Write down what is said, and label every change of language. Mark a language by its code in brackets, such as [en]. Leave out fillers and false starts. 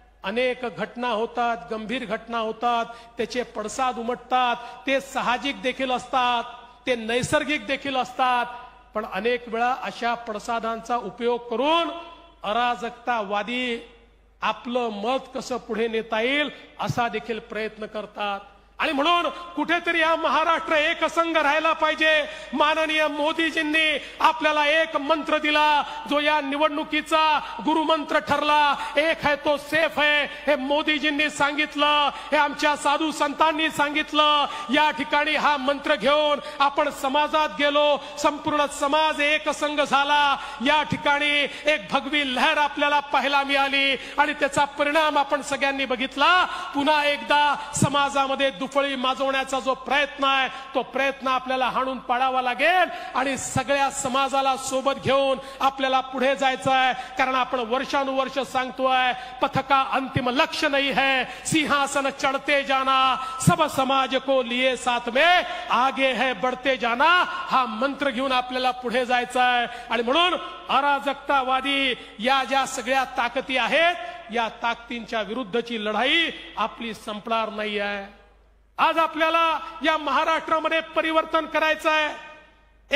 [mr] अनेक घटना होतात, गंभीर घटना होतात, त्याचे पडसाद उमटतात, ते साहजिक देखील असतात, ते नैसर्गिक देखील असतात। पण अनेक वेळा अशा पडसादांचा उपयोग करून अराजकतावादी आपलं मत कसं पुढे नेता येईल असा देखील प्रयत्न करतात। आणि म्हणून कुठेतरी हा महाराष्ट्र एकसंघ राहायला पाहिजे। माननीय मोदीजींनी आपल्याला एक मंत्र दिला जो या निवडणुकीचा गुरुमंत्र ठरला, [hi] एक है तो सेफ है। [mr] हे मोदीजींनी सांगितलं, हे आमच्या साधू संतांनी सांगितलं। या ठिकाणी हा मंत्र घेऊन आपण समाजात गेलो, संपूर्ण समाज एकसंघ झाला। या ठिकाणी एक भगवी लहर आपल्याला पाहायला मिळाली आणि त्याचा परिणाम आपण सगळ्यांनी बघितला। पुन्हा एकदा समाजामध्ये दुफळी माजवण्याचा जो प्रयत्न आहे तो प्रयत्न आपल्याला हाणून पाडावा लागेल आणि सगळ्या समाजाला सोबत घेऊन आपल्याला पुढे जायचं आहे। कारण आपण वर्षानुवर्ष सांगतोय [hi] पथका अंतिम लक्ष्य नहीं है, सिंहासन चढ़ते जाना, सब समाज को लिए साथ में आगे है बढ़ते जाना। [mr] हा मंत्र घेऊन आपल्याला पुढे जायचं आहे। आणि म्हणून अराजकतावादी या ज्या सगळ्या ताकदी आहेत, या ताकदींच्या विरुद्धची लढाई आपली संपणार नाही आहे। आज आपल्याला या महाराष्ट्रामध्ये परिवर्तन करायचं आहे।